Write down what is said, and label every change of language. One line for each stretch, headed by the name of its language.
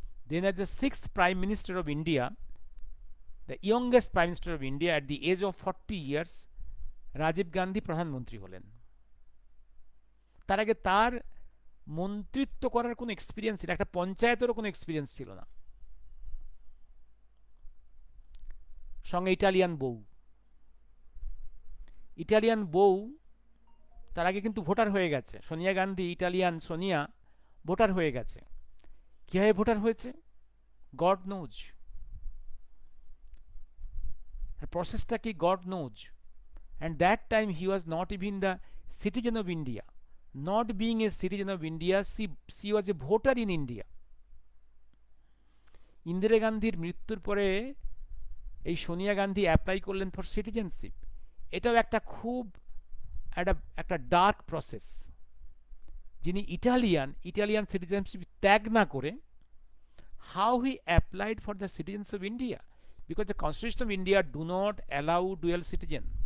English: Then as the 6th Prime Minister of India, the youngest Prime Minister of India at the age of 40 years,
Bangla: Rajib Gandhi প্রধানমন্ত্রী হলেন। তার আগে তার মন্ত্রিত্ব করার কোনো এক্সপিরিয়েন্স ছিল, একটা পঞ্চায়েতেরও কোনো এক্সপিরিয়েন্স ছিল না। সঙ্গে ইটালিয়ান বউ। ইটালিয়ান বউ তার আগে কিন্তু ভোটার হয়ে গেছে। সোনিয়া গান্ধী, ইটালিয়ান সোনিয়া ভোটার হয়ে গেছে। কিভাবে ভোটার হয়েছে?
English: God knows.
Bangla: প্রসেসটা কি?
English: God knows. And that time he was not even the citizen of India. Not being a citizen of India, she was a voter in India.
Bangla: Indira গান্ধীর মৃত্যুর পরে এই সোনিয়া গান্ধী অ্যাপ্লাই করলেন
English: For citizenship.
Bangla: এটাও একটা খুব একটা ডার্ক প্রসেস। যিনি ইটালিয়ান সিটিজেনশিপ ত্যাগ না করে,
English: How he applied for the citizens of India, because the constitution of India do not allow dual citizen.